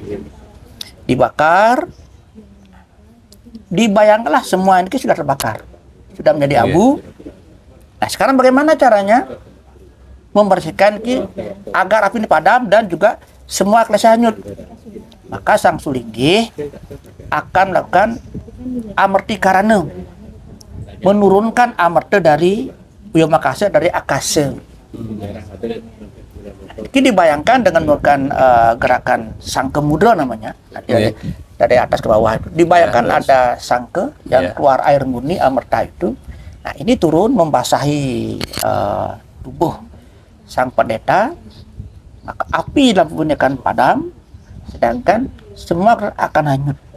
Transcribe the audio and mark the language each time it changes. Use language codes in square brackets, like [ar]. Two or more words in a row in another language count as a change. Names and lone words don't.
[id] Dibakar, dibayangkanlah semua ini sudah terbakar, sudah menjadi abu. Nah, sekarang bagaimana caranya membersihkan agar api ini padam dan juga semua klise hanyut? Maka Sang Sulinggi akan melakukan amerti karana, menurunkan amerta dari Wiyomakasa, dari akasa. Ini dibayangkan dengan melakukan gerakan sangke mudra namanya, dari atas ke bawah. Dibayangkan ada sangke yang keluar air murni amerta itu. Nah, ini turun membasahi tubuh sang pendeta, maka api dalam tubuhnya akan padam, sedangkan semua akan hanyut.